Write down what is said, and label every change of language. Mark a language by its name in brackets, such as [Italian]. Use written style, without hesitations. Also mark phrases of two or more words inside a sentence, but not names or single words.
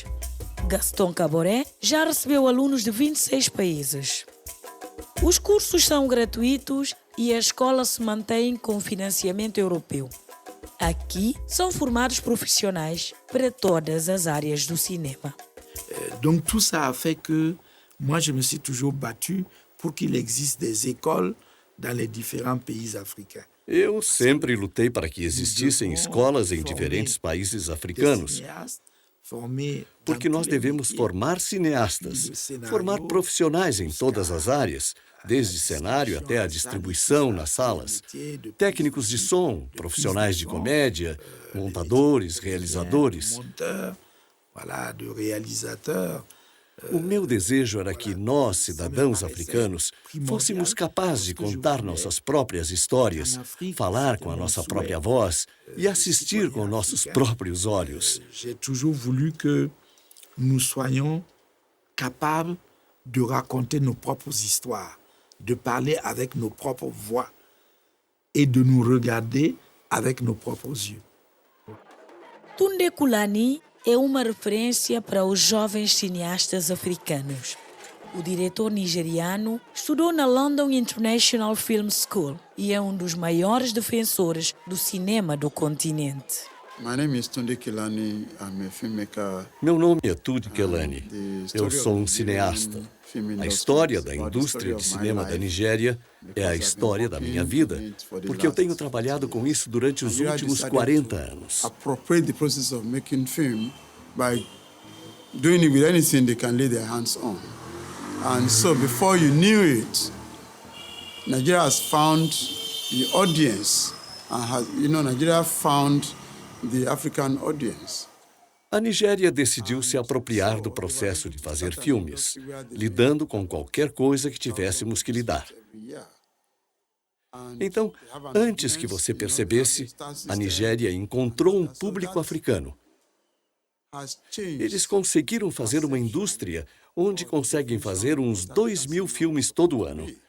[Portuguese] Gaston Caboret já recebeu alunos de 26 países. Os cursos são gratuitos e a escola se mantém com financiamento europeu. Aqui são formados profissionais para todas as áreas do cinema. [French] Donc tout ça a fait que moi je me suis toujours battu pour qu'il existe des écoles dans les différents pays africains. [Portuguese] Eu sempre lutei para que existissem escolas em diferentes países africanos, porque nós devemos formar cineastas, formar profissionais em todas as áreas, desde cenário até a distribuição nas salas, técnicos de som, profissionais de comédia, montadores, realizadores. O meu desejo era que nós, cidadãos africanos, fôssemos capazes de contar nossas próprias histórias, falar com a nossa própria voz e assistir com nossos próprios olhos. [French] J'ai toujours voulu que nous soyons capables de raconter nos propres histoires, de parler avec nos propres voix et de nous regarder avec nos propres yeux. [Portuguese] Tunde Kulani é uma referência para os jovens cineastas africanos. O diretor nigeriano estudou na London International Film School e é um dos maiores defensores do cinema do continente. Meu nome é Tunde Kelani. Eu sou um cineasta. A história da indústria de cinema da Nigéria é a história da minha vida, porque eu tenho trabalhado com isso durante os últimos 40 anos. [English] By doing it with anything they can lay their hands on. And so before you knew it, Nigeria has found the audience and Nigeria found the African audience. [Portuguese] A Nigéria decidiu se apropriar do processo de fazer filmes, lidando com qualquer coisa que tivéssemos que lidar. Então, antes que você percebesse, a Nigéria encontrou um público africano. Eles conseguiram fazer uma indústria onde conseguem fazer uns 2.000 filmes todo ano.